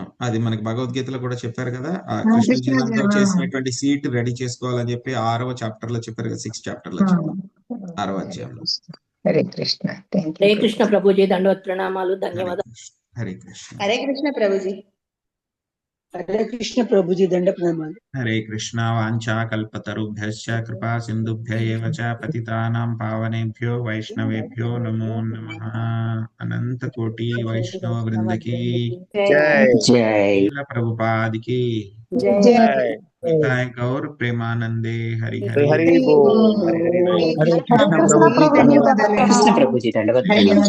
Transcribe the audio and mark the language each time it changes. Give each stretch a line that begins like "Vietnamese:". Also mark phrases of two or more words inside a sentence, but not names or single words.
Telugu: అది మనకి భగవద్గీతలో కూడా చెప్పారు కదా, ఆ కృష్ణ జినంతో చేసినటువంటి సీట్ రెడీ చేసుకోవాలని చెప్పి 6వ చాప్టర్ లో చెప్పారు కదా, 6th చాప్టర్ లో చెప్పారు, 6వ అధ్యాయంలో. హరే కృష్ణ. హరే కృష్ణ ప్రభుజీ దండవత్ ప్రణామాలు, ధన్యవాదాలు. హరే కృష్ణ. హరే కృష్ణ ప్రభుజీ. హరే కృష్ణ ప్రభుజీ దండ ప్రణామాలు. హరే కృష్ణ.
Sanskrit: వాంఛా కల్పతరుభ్యశ్చ కృపా సింధుభ్య ఏవ చ పతితానాం పావనేభ్యో వైష్ణవేభ్యో నమో నమః.
Telugu: అనంత కోటి వైష్ణవ బృందకి శ్రీల ప్రభుపాదికి నితాయ్ గౌర్ ప్రేమానందే. హరి హరి హరి బోల్. హరే కృష్ణ ప్రభుజీ దండవత్